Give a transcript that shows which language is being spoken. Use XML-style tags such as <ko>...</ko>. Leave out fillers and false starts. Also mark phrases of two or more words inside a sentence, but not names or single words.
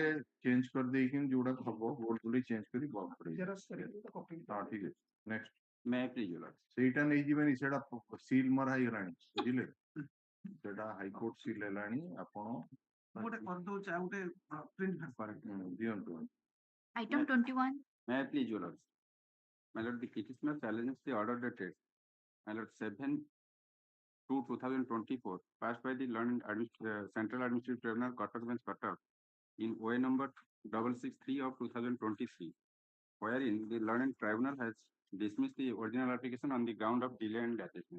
<or>ଚେଞ୍ଜ କରିଦେଇକି ଯୋଉଟା ହବ ଗୋଲ ବୁଲେଇ ଚେଞ୍ଜ କରି ବନ୍ଦ କରିବେ ହଁ ଠିକ ଅଛି ନେକ୍ସଟ ସେଇଟା ନେଇଯିବେନି ସେଇଟା ସିଲ୍ ମରା ହେଇଗଲାଣି ବୁଝିଲେ ସେଇଟା ହାଇକୋର୍ଟ ସିଲ୍ ହେଲାଣି ଆପଣ ଗୋଟେ କରିଦଉଛି ଆଉ ଗୋଟେ ପ୍ରିଣ୍ଟ ଦିଅନ୍ତୁ</or> <en>Item 21. May I please, Your Lord? My Lord, the petitioner challenges the order dated, my Lord, 7/2/2024, passed by the Central Administrative Tribunal, Cuttack Bench, Cuttack, in OA number 663 of 2023, wherein the learned tribunal has dismissed the original application on the ground of delay and attachment.</en>